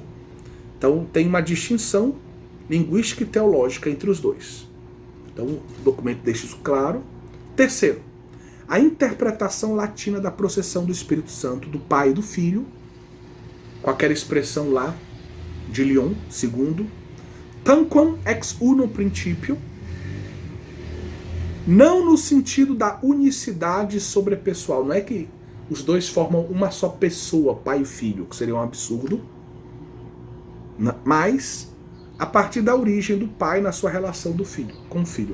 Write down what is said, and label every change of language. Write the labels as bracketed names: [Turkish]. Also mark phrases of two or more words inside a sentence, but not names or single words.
[Portuguese] Então tem uma distinção linguística e teológica entre os dois. Então o documento deixa isso claro. Terceiro, a interpretação latina da processão do Espírito Santo, do Pai e do Filho, com aquela expressão lá de Leon II, [Latin] tanquam ex uno principio, [Portuguese] não no sentido da unicidade sobrepessoal, não é que os dois formam uma só pessoa, Pai e Filho, que seria um absurdo, mas a partir da origem do Pai na sua relação do filho, com o Filho.